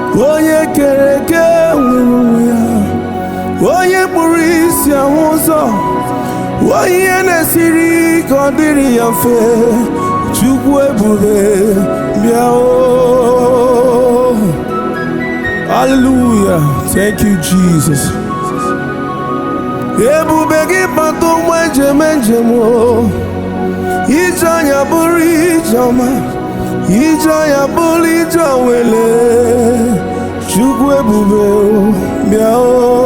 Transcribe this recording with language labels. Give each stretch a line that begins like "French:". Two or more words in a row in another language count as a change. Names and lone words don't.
Igbo: Onye kere eke nwere onwe ya, onye kpụrụ isi ahụ ụzọ, onye ihe na-esiri ka ọ dịrị ya mfe. Chukwu ebube bịa o.
English: Hallelujah. Thank you, Jesus.
Igbo: Ebube gị bata ụgbọ eji eme njem o. Ije anya bụrụ ije ọma, ije anya bụrụ ije awele. Chukwu ebube o, bịa o.